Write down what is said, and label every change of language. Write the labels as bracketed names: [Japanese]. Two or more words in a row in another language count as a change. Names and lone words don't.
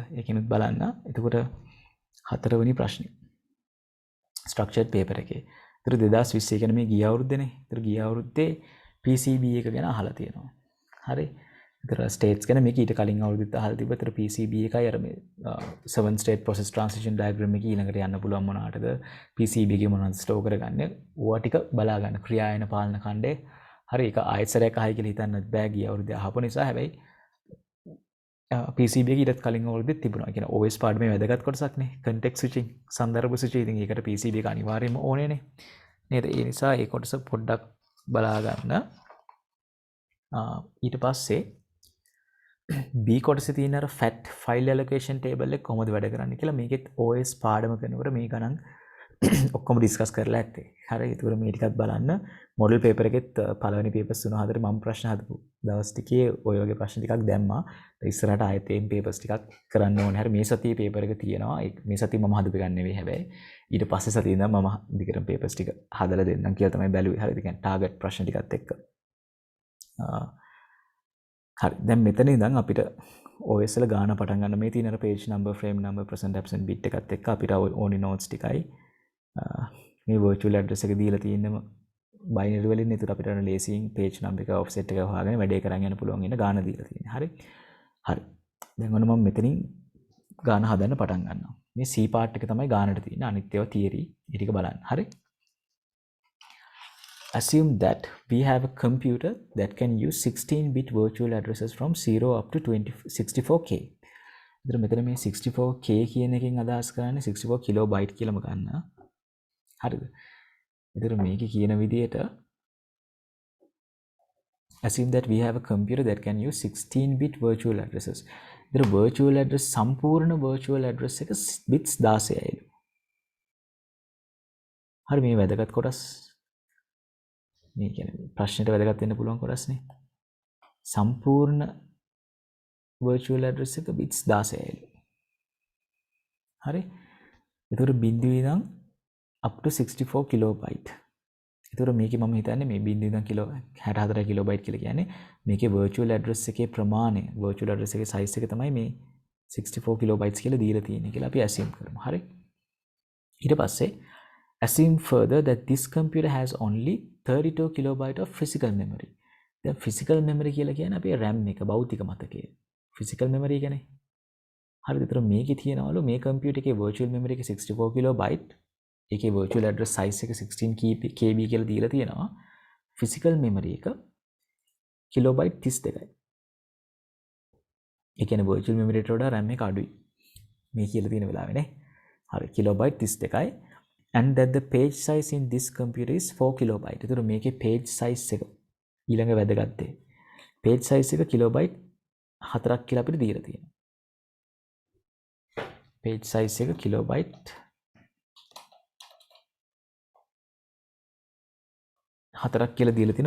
[Sinhala] ඒකිනුත් බලන්න. එතකොට හතරවෙනි ප්‍රශ්නේ. [English] structured paper [Sinhala] එකේ. ඒතර 2020 කියන්නේ මේ ගිය අවුරුද්දේනේ. ඒතර ගිය අවුරුද්දේ PCB එක ගැන අහලා තියෙනවා. හරි. ඒතර ස්ටේට්ස් ගැන මේක ඊට කලින් අවුරුද්දත් අහලා තිබ්බා. ඒතර PCB එකයි අර මේ [English] 7 state process transition diagram [Sinhala] එකේ ඊළඟට යන්න පුළුවන් මොනකටද PCB එකේ මොනවද ස්ටෝර් කරගන්නේ. ඕවා ටික බලා ගන්න. ක්‍රියායන පාලන ඛණ්ඩේ. හරි ඒක ආයෙත් සැරයක් අහයි කියලා හිතන්නත් බෑ ගිය අවුරුද්දේ අහපු නිසා. හැබැයි PCB එක ඊටත් කලින් අවුරුද්දෙත් තිබුණා. කියන OS පාඩමේ වැදගත් කොටසක්නේ. [English] context switching [Sinhala] සන්දර්භ switching. ඉතින් ඒකට PCB එක අනිවාර්යයෙන්ම ඕනේනේ. නේද? ඒ නිසා ඒ කොටස පොඩ්ඩක් බලා ගන්න. ඊට පස්සේ B කොටසේ තියෙන අර [English] fat file allocation table [Sinhala] එක කොහොමද වැඩ කරන්නේ කියලා මේකෙත් OS පාඩම කරනකොට මේ ගණන් ඔක්කොම ඩිස්කස් කරලා ඇත්තේ. හරි. ඒතකොට මේ ටිකත් බලන්න [English] model paper [Sinhala] එකෙත් පළවෙනි පේපර්ස් 3-4 මම ප්‍රශ්න හදපු දවස් ටිකේ ඔය වගේ ප්‍රශ්න ටිකක් දැම්මා. ඉස්සරහට ආයෙත් මේ පේපර්ස් ටිකක් කරන්න ඕනේ. හරි මේ සතියේ පේපර් එක තියෙනවා. මේ සතියේ මම හදපු එක නෙවෙයි හැබැයි. ඊට පස්සේ සතියේ ඉඳන් මම දිගටම පේපර්ස් ටික හදලා දෙන්නම් කියලා තමයි බැලුවේ. හරිද? කියන්නේ ටාගට් ප්‍රශ්න ටිකත් එක්ක. හරි. දැන් මෙතන ඉඳන් අපිට OS වල ගාන පටන් ගන්න මේ තියෙන [English] page number, frame number, present absent bit [Sinhala] එකත් එක්ක අපිට ඕනි notes ටිකයි මේ [English] virtual address [Sinhala] එක දීලා තියෙනම binary වලින්. ඒතර අපිට ලේසියෙන් [English] page number [Sinhala] එක offset එක හොයාගෙන වැඩේ කරන් යන්න පුළුවන් වෙන ගාන දීලා තියෙනවා. හරි. හරි. දැන් ඔන්න මම මෙතනින් ගාන හදන්න පටන් ගන්නවා. මේ [English] C part [Sinhala] එක තමයි ගානට තියෙන්නේ. අනිත් ඒවා theory. ඒ ටික බලන්න. හරි. [English] Assume that we have a computer that can use 16-bit virtual addresses from 0 up to 64K. [Sinhala] ඉතින් මෙතන මේ 64K කියන එකෙන් අදහස් කරන්නේ 64 kilobyte කියලාම ගන්න. හරිද? ඉතින් මේකේ කියන විදිහට [English] assume that we have a computer that can use 16-bit virtual addresses. [Sinhala] ඉතින් [English] virtual address [Sinhala] සම්පූර්ණ [English] virtual address [Sinhala] එක bits 16යිලු. හරි මේ වැදගත් කොටස් මේ කියන්නේ ප්‍රශ්නෙට වැදගත් වෙන්න පුළුවන් කොටස්නේ. සම්පූර්ණ [English] virtual address [Sinhala] එක bits 16යිලු. හරි. ඒතර බිඳුවේ ඉඳන් [English] up to [Sinhala] 64 kilobyte. ඒතර මේකේ මම හිතන්නේ මේ බිඳුවේ ඉඳන් 64 kilobyte කියලා කියන්නේ මේකේ [English] virtual address [Sinhala] එකේ ප්‍රමාණය, [English] virtual address [Sinhala] එකේ size එක තමයි මේ 64 kilobytes කියලා දීලා තියෙන්නේ කියලා අපි assume කරමු. හරි. [English] ඊට පස්සේ assume further that this computer has only 32 kilobyte of physical memory. [Sinhala] දැන් [English] physical memory [Sinhala] කියලා කියන්නේ අපේ RAM එක, භෞතික මතකය. [English] physical memory [Sinhala] කියන්නේ. හරිද? ඒතර මේකේ තියෙනවලු මේ කම්පියුටර් එකේ [English] virtual memory [Sinhala] එක 64 kilobyte. ඒකේ [English] virtual address size [Sinhala] එක 16 KB කියලා දීලා තියෙනවා. [English] physical memory [Sinhala] එක kilobyte 32යි. ඒ කියන්නේ [English] virtual memory [Sinhala] එකට වඩා RAM එක අඩුයි. මේ කියලා තියෙන වෙලාවේ නේ. හරි kilobyte 32යි. [English] And that the page size in this computer is 4 kilobyte. [Sinhala] ඒතර මේකේ [English] page size [Sinhala] එක ඊළඟ වැදගත් දේ. [English] page size [Sinhala] එක kilobyte 4ක් කියලා අපිට දීලා තියෙනවා. [English] page size [Sinhala] එක kilobyte 4ක් කියලා දීලා තියෙනවා.